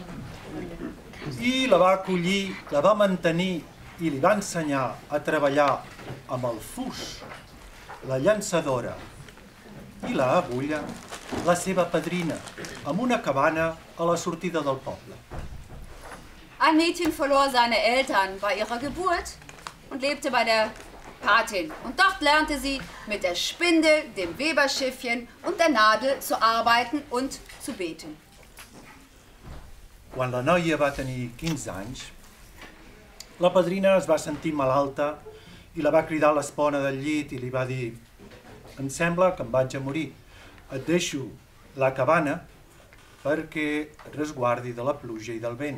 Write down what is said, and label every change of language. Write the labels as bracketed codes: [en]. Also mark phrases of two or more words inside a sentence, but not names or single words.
[ca] I la va acollir, la va mantenir i li va ensenyar a treballar amb el fus, la llançadora i la agulla, la seva padrina, amb una cabana a la sortida del poble. [de] Ein Mädchen verlor seine Eltern bei ihrer Geburt und lebte bei der Patin. Und dort lernte sie mit der Spindel, dem Weberschiffchen und der Nadel zu arbeiten und zu beten. [ca] Quan la noia va tenir 15 anys, la padrina es va sentir malalta i la va cridar a l'espona del llit i li va dir: em sembla que em vaig a morir. Et deixo la cabana perquè resguardi de la pluja i del vent.